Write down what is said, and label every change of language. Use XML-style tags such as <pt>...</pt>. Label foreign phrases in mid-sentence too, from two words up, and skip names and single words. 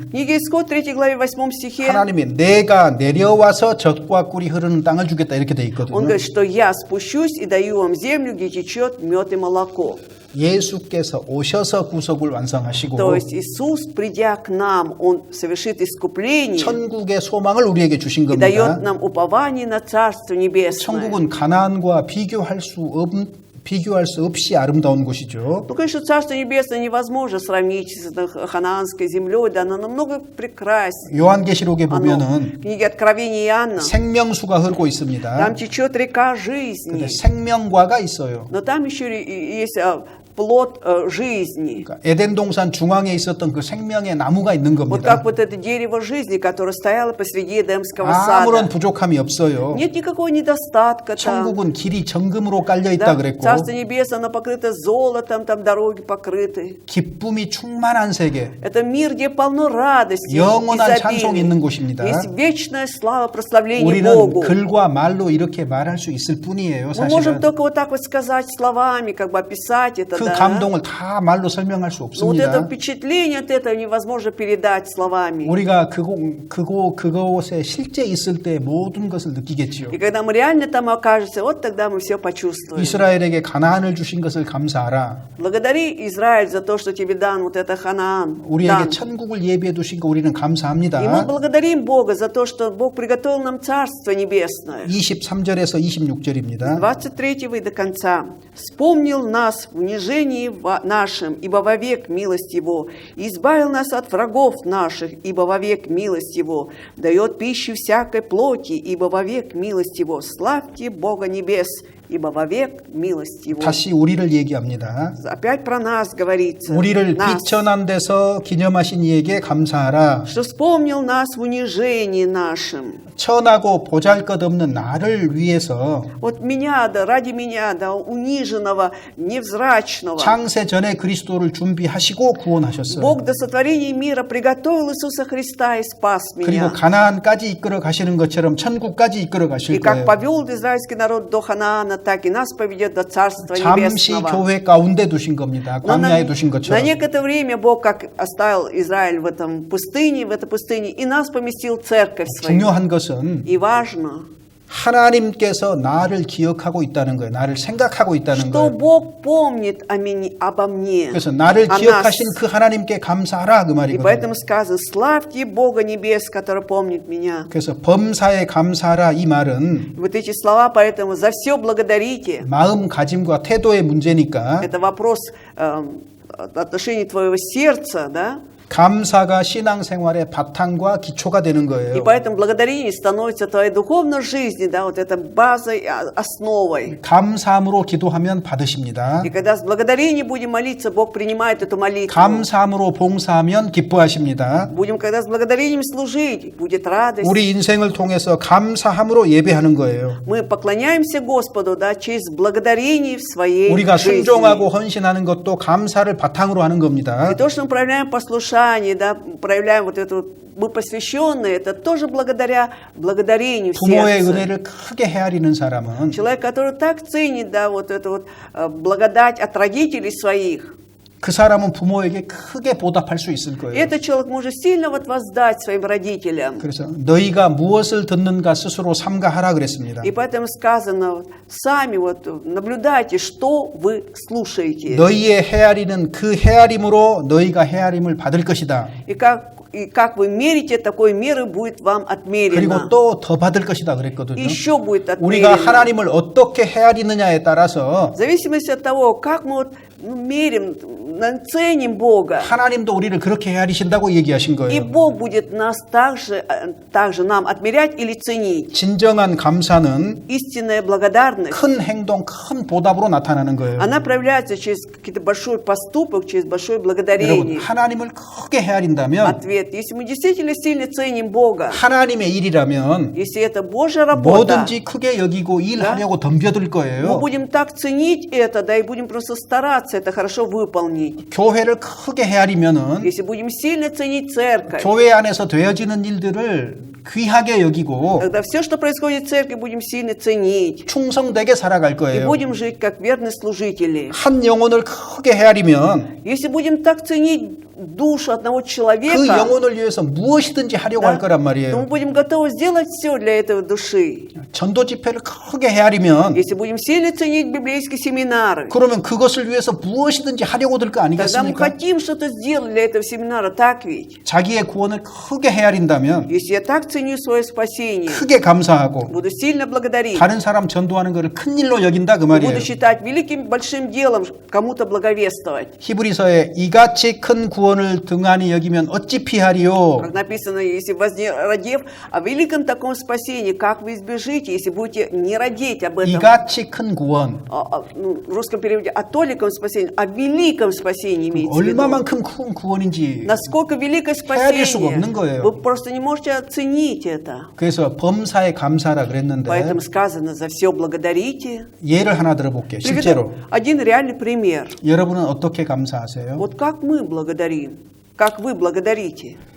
<ru>В книге Исход 3 главе 8 стихе</ru> <ko>하나님이 내가 내려와서 젖과 꿀이 흐르는 땅을 주겠다 이렇게 돼</ko> <ru>он</ru> <ko>있거든요.</ko> <ru>говорит, что «Я спущусь и даю вам землю, где течет мед и молоко».</ru> <ko>예수께서 오셔서 구속을 완성하시고</ko> <ru>То есть Иисус, придя к нам, Он совершит искупление</ru> <ko>천국의 소망을 우리에게 주신</ko> <ru>и</ru> <ko>겁니다.</ko> <ru>дает нам упование на Царство Небесное.</ru> <ko>천국은 가나안과 비교할 수 없이 아름다운 곳이죠.</ko> <ru>Ну, конечно, Царство Небесное невозможно сравнить с ханаанской землей, да, оно намного прекраснее.</ru> <ko>요한계시록에</ko> <ru>Оно,</ru> <ko>보면은</ko> <ru>в книге Откровения Иоанна,</ru> <ko>생명수가 흐르고 있습니다.</ko> <ru>там течет река</ru> <ko>근데</ko> <ru>жизни,</ru> <ko>생명과가 있어요.</ko> <ru>но там еще есть плод жизни.</ru> <ko>그러니까 에덴 동산 중앙에 있었던 그 생명의 나무가 있는</ko> <ru>Вот</ru> <ko>겁니다.</ko> <ru>как вот это дерево жизни, которое стояло посреди Эдемского</ru> <ko>아무런</ko> <ru>сада.</ru> <ko>부족함이 없어요.</ko> <ru>Нет никакого недостатка там.</ru> <ko>천국은 길이 정금으로 깔려 있다</ko> <ru>Да?</ru> <ko>그랬고</ko> <ru>Царство Небесное, оно покрыто золотом, там дороги покрыты.</ru> <ko>기쁨이 충만한 세계,</ko> <ru>Это мир, где полно радости,</ru> <ko>영원한</ko> <ru>изобилия.</ru> <ko>찬송이 있는 곳입니다.</ko> <ru>Есть вечная слава, прославление</ru> <ko>우리는</ko> <ru>Богу.</ru> <ko>글과 말로 이렇게 말할 수 있을 뿐이에요.</ko> <ru>Мы можем</ru> <ko>사실은</ko> <ru>только вот так вот сказать словами, как бы описать это,</ru> <ko>그</ko> <ru>да.</ru> <ko>감동을 다 말로 설명할 수</ko> <ru>Но вот это</ru> <ko>없습니다.</ko> <ru>впечатление от этого невозможно передать словами.</ru> <ko>우리가 그곳에 실제 있을 때 모든 것을 느끼겠지요.</ko> <ru>И когда мы реально там окажемся, вот тогда мы все почувствуем.</ru> <ko>이스라엘에게 가나안을 주신 것을 감사하라.</ko> <ru>Благодари Израиль за то, что тебе дан вот это Ханаан.</ru> <ko>우리에게</ko> <ru>дан.</ru> <ko>천국을 예비해 두신 거 우리는 감사합니다.</ko> <ru>И мы благодарим Бога за то, что Бог приготовил нам Царство Небесное.</ru> <ko>23절에서 26절입니다.</ko> <ru>23 и до конца. «Вспомнил нас в унижении нашим, ибо вовек милость Его, и избавил нас от врагов наших, ибо вовек милость Его, дает пищу всякой плоти, ибо вовек милость Его. Славьте Бога небес, ибо вовек милость Его».</ru> <ko>다시 우리를 얘기합니다.</ko> <ru>Опять про нас говорится.</ru> <ko>우리를</ko> <ru>Нас.</ru> <ko>비천한 데서 기념하신 이에게 감사하라.</ko> <ru>Что вспомнил нас в унижении нашим.</ru> <ko>천하고 보잘것없는 나를 위해서</ko> <ru>Вот меня, да, ради меня, да, униженного, невзрачного.</ru> <ko>창세 전에 그리스도를 준비하시고 구원하셨어요.</ko> <ru>Бог до сотворения мира приготовил Иисуса Христа и спас</ru> <ko>그리고</ko> <ru>меня.</ru> <ko>가나안까지 이끌어 가시는 것처럼 천국까지 이끌어</ko> <ru>И</ru> <ko>가실</ko> <ru>как</ru> <ko>거예요.</ko> <ru>повел израильский народ до Ханаана, так и нас поведет до Царства</ru> <ko>잠시</ko> <ru>Небесного.</ru> <ko>교회 가운데 두신 겁니다.</ko> <ru>Но</ru> <ko>광야에 두신</ko> <ru>на</ru> <ko>것처럼.</ko> <ru>некоторое время Бог как оставил Израиль в этой пустыне, и нас поместил в церковь свою.</ru> <ko>중요한 것은</ko> <ru>И важно,</ru> <ko>하나님께서 나를 기억하고 있다는 거예요. 나를 생각하고 있다는</ko> <ru>что</ru> <ko>거예요.</ko> <ru>Бог помнит обо мне,</ru> <ko>그래서 나를</ko> <ru>о нас.</ru> <ko>기억하신 그 하나님께 감사하라 그</ko> <ru>И</ru> <ko>말이거든요.</ko> <ru>поэтому сказано, славьте Бога Небес, который помнит меня.</ru> <ko>그래서 범사에 감사하라 이 말은</ko> <ru>Вот эти слова, поэтому за все благодарите.</ru> <ko>마음가짐과 태도의 문제니까</ko> <ru>Это вопрос отношения твоего сердца, да?</ru> <ko>감사가 신앙생활의 바탕과 기초가 되는</ko> <ru>И</ru> <ko>거예요.</ko> <ru>поэтому благодарение становится твоей духовной жизни, да, вот это базой, основой.</ru> <ko>감사함으로 기도하면 받으십니다.</ko> <ru>И когда с благодарением будем молиться, Бог принимает эту молитву.</ru> <ko>감사함으로 봉사하면 기뻐하십니다.</ko> <ru>Будем, когда с благодарением служить, будет радость.</ru> <ko>우리 인생을 통해서 감사함으로 예배하는 거예요.</ko> <ru>Мы поклоняемся Господу, да, через благодарение в своей</ru> <ko>우리가</ko> <ru>жизни.</ru> <ko>순종하고 헌신하는 것도 감사를 바탕으로 하는 겁니다.</ko> <ru>И то, что мы проявляем послушание, да, проявляем вот эту, мы посвященные, это тоже благодаря благодарению в</ru> <ko>부모의</ko> <ru>сердце.</ru> <ko>은혜를 크게 헤아리는 사람은</ko> <ru>Человек, который так ценит, да, вот эту вот благодать от родителей своих,</ru> <ko>그 사람은 부모에게 크게 보답할 수 있을 거예요.</ko> <ru>этот человек может сильно вот воздать своим родителям.</ru> <ko>그래서 너희가 무엇을 듣는가 스스로 삼가하라 그랬습니다.</ko> <ru>И поэтому сказано, вот, сами вот наблюдайте, что вы слушаете.</ru> <ko>너희의 헤아리는 그 헤아림으로 너희가 헤아림을 받을 것이다.</ko> <ru>И как вы мерите, такой меры будет вам</ru> <ko>그리고</ko> <ru>отмерено.</ru> <ko>또 더 받을 것이다 그랬거든요.</ko> <ru>Еще будет</ru> <ko>우리가</ko> <ru>отмерено.</ru> <ko>하나님을 어떻게 헤아리느냐에 따라서</ko> <ru>В зависимости от того, как мы вот, мерим, ценим Бога,</ru> <ko>하나님도 우리를 그렇게 헤아리신다고 얘기하신</ko> <ru>и</ru> <ko>거예요.</ko> <ru>Бог будет нас также нам отмерять или ценить.</ru> <ko>진정한 감사는</ko> <ru>Истинная благодарность,</ru> <ko>큰 행동, 큰 보답으로 나타나는 거예요.</ko> <ru>она проявляется через какой-то большой поступок, через большое</ru> <ko>여러분,</ko> <ru>благодарение.</ru> <ko>하나님을 크게 헤아린다면</ko> <ru>Ответ. Если мы действительно сильно ценим Бога,</ru> <ko>하나님의 일이라면</ko> <ru>если это Божья работа,</ru> <ko>뭐든지 크게 여기고 일하려고 덤벼들</ko> <ru>мы</ru> <ko>거예요.</ko> <ru>будем так ценить это, да, и будем просто стараться это хорошо выполнить.</ru> <ko>교회를 크게 헤아리면은</ko> <ru>Если будем сильно ценить церковь,</ru> <ko>교회 안에서 되어지는 일들을 귀하게 여기고</ko> <ru>тогда все, что происходит в церкви, будем сильно ценить.</ru> <ko>충성되게 살아갈</ko> <ru>И</ru> <ko>거예요.</ko> <ru>будем жить как верные служители.</ru> <ko>한 영혼을 크게 헤아리면</ko> <ru>Если будем так ценить душу одного</ru> <ko>그</ko> <ru>человека,</ru> <ko>영혼을 위해서 무엇이든지 하려고 할 거란</ko> <ru>то мы</ru> <ko>말이에요.</ko> <ru>будем готовы сделать все для этого души.</ru> <ko>전도 집회를 크게 헤아리면</ko> <ru>Если будем сильно ценить библейские семинары,</ru> <ko>그러면 그것을 위해서 무엇이든지 하려고 들 거</ko> <ru>тогда мы</ru> <ko>아니겠습니까?</ko> <ru>хотим что-то сделать для этого семинара, так ведь?</ru> <ko>자기의 구원을 크게 헤아린다면</ko> <ru>Если я так ценю свое спасение,</ru> <ko>크게 감사하고</ko> <ru>буду сильно благодарить,</ru> <ko>다른 사람 전도하는 것을 큰 일로 여긴다 그</ko> <ru>буду</ru> <ko>말이에요.</ko> <ru>считать великим большим делом кому-то благовествовать.</ru> <ko>히브리서에 이같이 큰 구원을 등한히 여기면 어찌 피하리요?</ko> <ru>Как написано, если вознеродев о великом таком спасении, как вы избежите, если будете не родить об этом,</ru> <ko>이같이 큰 구원</ko> <ru>в русском переводе, о толиком спасении, о великом спасении имеется в виду.</ru> <ko>얼마만큼 큰 구원인지</ko> <ru>Насколько великое</ru> <ko>헤아릴 수가 없는</ko> <ru>спасение,</ru> <ko>거예요.</ko> <ru>вы просто не можете оценить это.</ru> <ko>그래서 범사에 감사라 그랬는데</ko> <ru>Поэтому сказано, за все благодарите.</ru> <ko>예를 하나 들어볼게요. 실제로</ko> <ru>Приведу один реальный пример.</ru> <ko>여러분은 어떻게 감사하세요?</ko> <ru>Вот как мы благодарим, как вы благодарите.</ru>